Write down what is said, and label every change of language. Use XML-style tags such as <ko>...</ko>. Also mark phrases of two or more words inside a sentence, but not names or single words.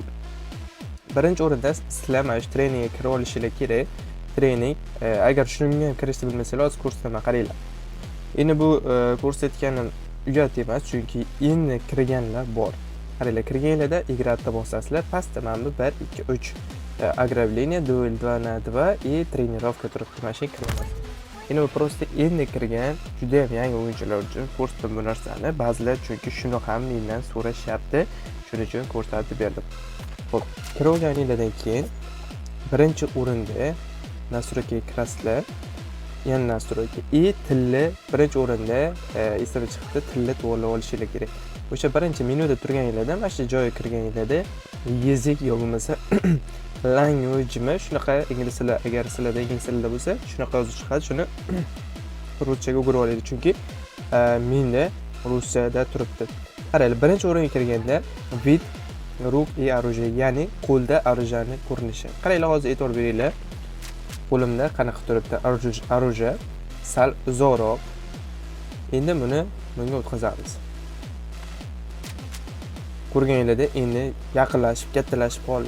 <uz>Birinchi o'rinda sizlar mana shu treningga kira olishingiz kerak. Trening, agar shunga ham kirishni bilmasangiz, hozir ko'rsataman, qaranglar. Endi bu ko'rsatganim uyat emas, chunki endi kirganlar bor. Qaranglar, kirganlarda igratda bosasizlar, pastda mana bu 1 2 3</uz> <ru>ограбление, duel 2 на 2 и тренировка</ru> <uz>turibdi. Mana shu kiraman. Endi bu prosta endi kirgan juda ham yangi o'yinchilar uchun ko'rsatdim bu narsani. Ba'zilar chunki shuni ham mendan so'rashyapti, shuning uchun ko'rsatib berdim. Xo'p, kirib olganingizdan keyin birinchi o'rinda nastroyga kirasizlar. Yana nastroyga и tilni birinchi o'rinda esdan chiqdi, tilni to'g'rilab olishingiz kerak. O'sha birinchi menyuda turganingizda mana shu joyga kirganingizda yezik yo bo'lmasa language shunaqa ingliz tili, agar sizlarda ingliz tilida bo'lsa shunaqa yozib chiqadi, shuni ruschaga o'girib oladi, chunki menda ruschada turibdi. Qaranglar, birinchi o'ringa kirganda</uz> <ru>vid ruк и оружие,</ru> <uz>ya'ni qo'lda оружиeni ko'rinishi. Qaranglar, hozir e'tibor beringlar. Qo'limda qanaqa turibdi? Оружие sal uzoqroq. Endi bunga o'tkazamiz. Ko'rganingizda endi yaqinlashib, kattalashib qoldi.</uz>